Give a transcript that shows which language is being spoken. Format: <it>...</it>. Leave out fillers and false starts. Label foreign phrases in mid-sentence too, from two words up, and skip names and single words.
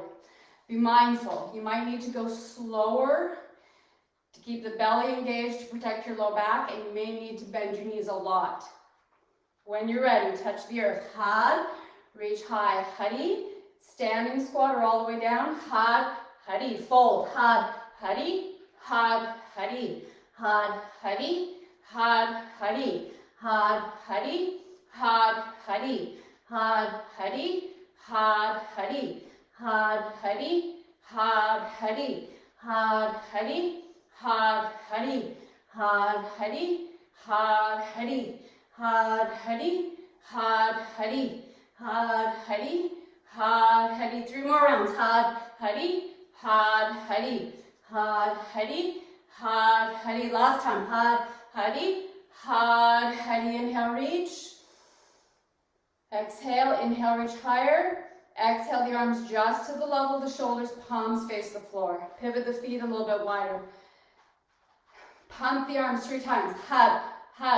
<en>Be mindful, you might need to go slower to keep the belly engaged to protect your low back, and you may need to bend your knees a lot. When you're ready, touch the earth. Hud, reach high, huddy. Standing squat or all the way down. Hud, huddy. Fold. Hud, huddy. Hud, huddy. Hud, huddy. Hud, huddy. Hud, huddy. Hud, huddy. Hud, huddy. Hud, huddy. Hud, huddy. Hud, huddy. Hud, huddy. Hud, huddy. Hud, huddy. Hud, huddy. Hud, huddy. Hud, huddy. Hud, huddy. Hud, huddy. 3 more rounds. Hud, huddy. Hud, huddy. Hud, huddy. Hud, huddy. Last time. Hud, huddy. Hud, huddy. Inhale, reach. Exhale, inhale, reach higher. Exhale, the arms just to the level of the shoulders, palms face the floor. Pivot the feet a little bit wider. Pump the arms 3 times. Hud,</en>